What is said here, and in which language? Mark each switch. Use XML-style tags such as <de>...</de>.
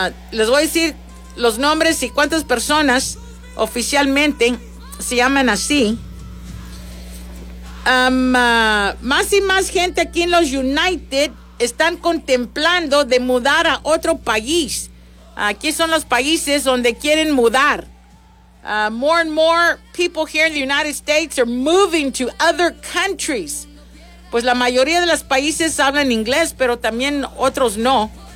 <es>Les voy a decir los nombres y cuántas personas oficialmente se llaman así. Más y más gente aquí en los United están contemplando de mudar a otro país. Aquí son los países donde quieren mudar.</es> <en>More and more people here in the United States are moving to other countries.</en> <es>Pues la mayoría de los países hablan inglés, pero también otros no.</es>